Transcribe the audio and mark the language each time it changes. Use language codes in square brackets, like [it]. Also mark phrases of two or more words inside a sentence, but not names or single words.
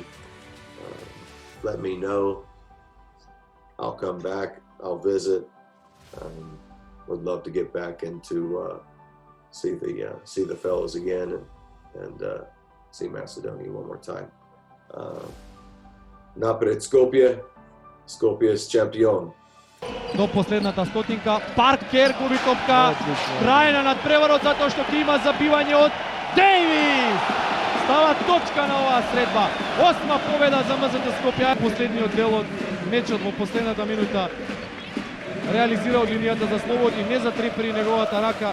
[en] Let me know. I'll come back. I'll visit. Would love to get back into see the fellows again and see Macedonia one more time. Napred Skopje, Skopje is champion. [mk] До последната стотинка, Паркер губи топка, трајна надпреварот затоа што ќе има забивање од Дейвис. Става точка на оваа средба. 8-ма победа за МЗТ Скопје. Последниот дел од мечот во последната минута реализира од линијата за слободни, не затрепери неговата рака.